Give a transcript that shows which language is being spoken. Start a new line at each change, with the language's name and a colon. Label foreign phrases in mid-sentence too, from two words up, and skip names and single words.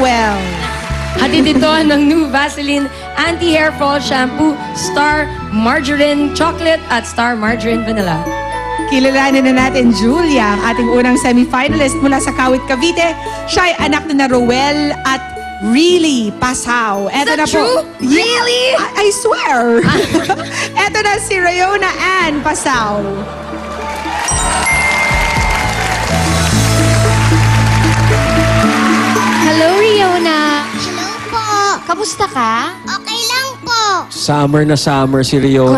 Filipino: Hatid ito ng new Vaseline Anti-Hair Fall Shampoo, Star Margarine Chocolate at Star Margarine Vanilla. Kilalanin na natin Julia, ang ating unang semifinalist mula sa Kawit, Cavite. Siya ay anak na Roel at Really Pasaw. Eto
English: that
Filipino: na po.
English: true? Really? I swear.
Filipino: Eto na si Rayona Ann Pasaw. Hello, Riona. Hello po. Kamusta ka? Okay lang po. Summer na summer si Riona